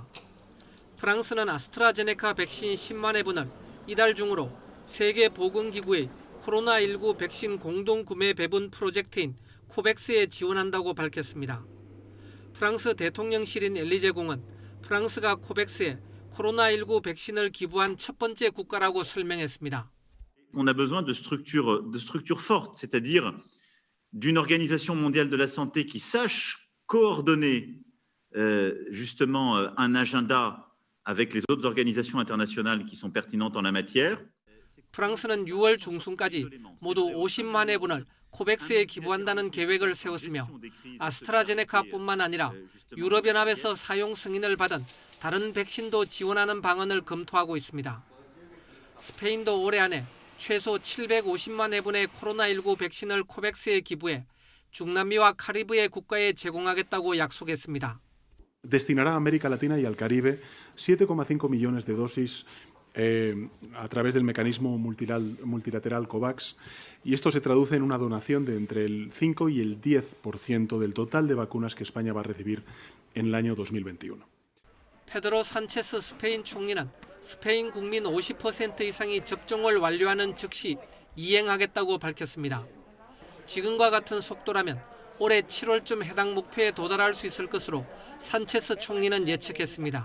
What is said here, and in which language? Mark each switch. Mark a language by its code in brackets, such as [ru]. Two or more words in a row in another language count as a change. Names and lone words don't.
[ko] 프랑스는 아스트라제네카 백신 10만 회분을 이달 중으로 세계보건기구의 코로나19 백신 공동구매 배분 프로젝트인 코백스에 지원한다고 밝혔습니다. 프랑스 대통령실인 엘리제 궁은 프랑스가 코백스에 코로나19 백신을 기부한 첫 번째 국가라고 설명했습니다. [fr] On a besoin de structures fortes, c'est-à-dire d'une organisation mondiale de la santé qui sache coordonner justement un agenda avec les autres organisations internationales qui sont pertinentes en la matière. [ko] 프랑스는 6월 중순까지 모두 50만 회분을 코백스에 기부한다는 계획을 세웠으며 아스트라제네카뿐만 아니라 유럽연합에서 사용 승인을 받은 다른 백신도 지원하는 방안을 검토하고 있습니다. 스페인도 올해 안에 최소 750만 회분의 코로나19 백신을 코백스에 기부해 중남미와 카리브해 국가에 제공하겠다고 약속했습니다. [es] Destinará a América Latina y al Caribe 7,5 millones de dosis a través del mecanismo multilateral COVAX, y esto se traduce en una donación de entre el 5 y el 10% del total de vacunas que España va a recibir en el año 2021. [ko] 페드로 산체스 스페인 총리는 스페인 국민 50% 이상이 접종을 완료하는 즉시 이행하겠다고 밝혔습니다. 지금과 같은 속도라면 올해 7월쯤 해당 목표에 도달할 수 있을 것으로 산체스 총리는 예측했습니다.